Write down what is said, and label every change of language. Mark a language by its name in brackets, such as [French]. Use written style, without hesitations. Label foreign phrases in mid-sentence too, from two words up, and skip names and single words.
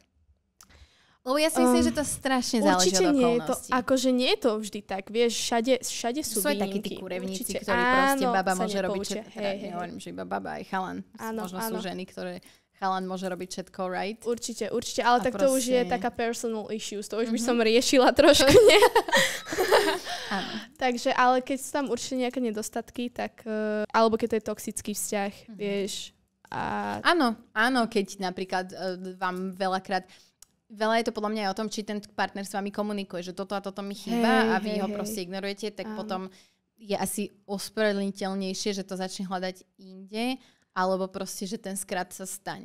[Slovak] Lebo ja si myslím, že to strašne záleží od okolností. Nie je to, akože nie je to vždy tak, vieš, všade sú aj takí tí kurevníci, ktorí proste baba môže robiť všetko. Nehovorím, že iba baba, aj chalan. Možno sú ženy, ktoré chalan môže robiť všetko, right? Určite, ale tak to už je taká [English] personal issues, [Slovak] to už by som riešila trošku, nie? Takže, ale keď sú tam určite nejaké nedostatky, tak, alebo keď to je toxický vzťah, vieš. Áno, keď napríklad vám veľa je to podľa mňa aj o tom, či ten partner s vami komunikuje, že toto a toto mi chýba a vy ho proste ignorujete, tak potom je asi ospravedlniteľnejšie, že to začne hľadať inde, alebo proste, že ten skrat sa stane.